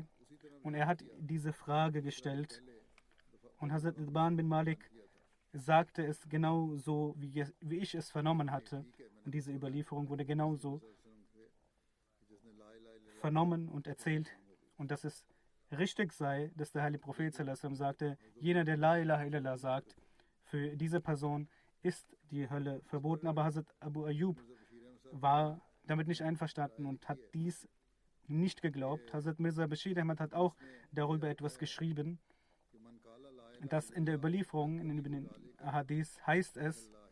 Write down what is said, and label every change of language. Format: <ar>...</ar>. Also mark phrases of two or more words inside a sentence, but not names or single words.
<de>Und er hat diese Frage gestellt. Und Hazrat Itban bin Malik sagte es genau so, wie ich es vernommen hatte. Und diese Überlieferung wurde genauso vernommen und erzählt. Und dass es richtig sei, dass der heilige Prophet</de> <ar>صلى الله عليه وسلم</ar> <de>sagte, jener, der</de> <ar>لا إله إلا الله</ar> <de>sagt, für diese Person ist die Hölle verboten. Aber Hazrat Abu Ayyub war damit nicht einverstanden und hat dies nicht geglaubt. Hazrat Mirza Bashir Ahmad hat auch darüber etwas geschrieben, dass in der Überlieferung, in den Ahadith heißt es,</de>